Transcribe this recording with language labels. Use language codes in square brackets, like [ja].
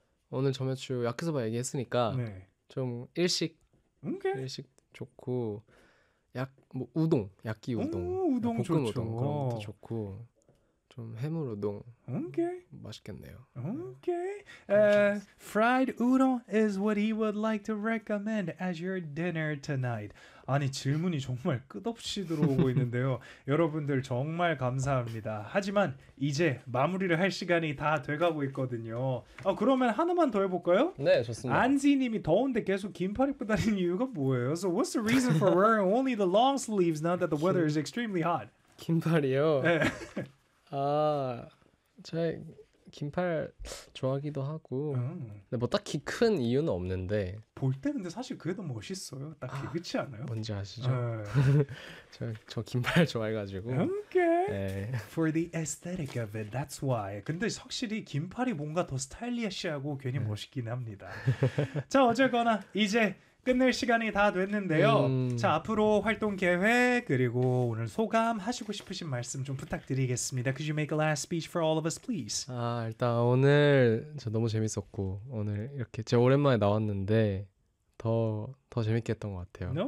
[ko] 오늘 점액추 야키소바 얘기했으니까 좀 일식 좋고 뭐 우동, 야끼 우동, 우동 볶음 우동 그런 것도 좋죠. 좋고 좀 해물 우동 맛있겠네요. [en] Okay. [ko] 그런 거 좋아했어. [en] Fried udon is what he would like to recommend as your dinner tonight. [ko] 아니, 질문이 정말 끝없이 들어오고 있는데요. 여러분들 정말 감사합니다. 하지만 이제 마무리를 할 시간이 다 돼가고 있거든요. 그러면 하나만 더 해볼까요? 네, 좋습니다. 안지님이 더운데 계속 긴팔 입고 다니는 이유가 뭐예요? [en] So what's the reason for wearing only the long sleeves now that the weather is extremely hot? [ko] 긴팔이요? 네. 제가 긴팔 좋아하기도 하고, 근데 뭐 딱히 큰 이유는 없는데, 볼때 근데 사실 그게 더 멋있어요. 딱히 그렇지 않아요? 뭔지 아시죠? 에. 저 긴팔 좋아해가지고, [en] Okay. [ko] 예. [en] For the aesthetic of it, that's why. [ko] 근데 확실히 긴팔이 뭔가 더 스타일리시하고 괜히 멋있긴 합니다. 자, 어쨌거나 이제 끝낼 시간이 다 됐는데요. 자, 앞으로 활동 계획 그리고 오늘 소감 하시고 싶으신 말씀 좀 부탁드리겠습니다. [en] Could you make a last speech for all of us, please? [ko] 일단 오늘 저 너무 재밌었고 오늘 이렇게 제 오랜만에 나왔는데 더 재밌게 했던 것 같아요.